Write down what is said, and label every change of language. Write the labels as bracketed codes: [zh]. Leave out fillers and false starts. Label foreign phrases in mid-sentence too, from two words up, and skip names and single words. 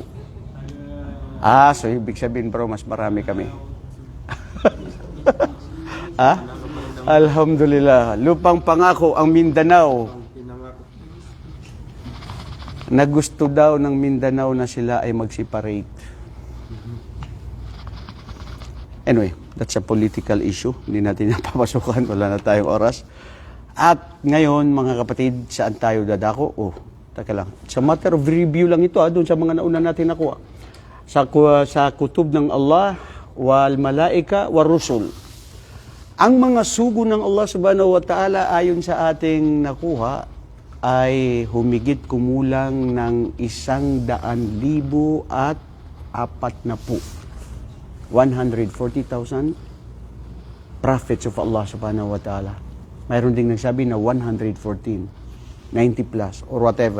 [tl] So ibig sabihin bro, mas marami kami. Alhamdulillah. Lupang pangako ang Mindanao. Na gusto daw ng Mindanao na sila ay mag-separate. [en] Anyway, that's a political issue. [tl] Hindi natin yan papasukan. Wala na tayong oras. At ngayon, mga kapatid, saan tayo dadako? Taka lang. Sa [en] matter of review [tl] lang ito, doon sa mga nauna natin nakuha. Sa kutub ng Allah, [ar] والملائكة والرسل. [tl] Ang mga sugo ng Allah [ar] سبحانه وتعالى [tl] ayon sa ating nakuha ay humigit kumulang ng 100,040. [en] 140,000 prophets of Allah [ar] سبحانه وتعالى. [tl] Mayroon ding nagsabi na 114, 90 plus, [en] or whatever.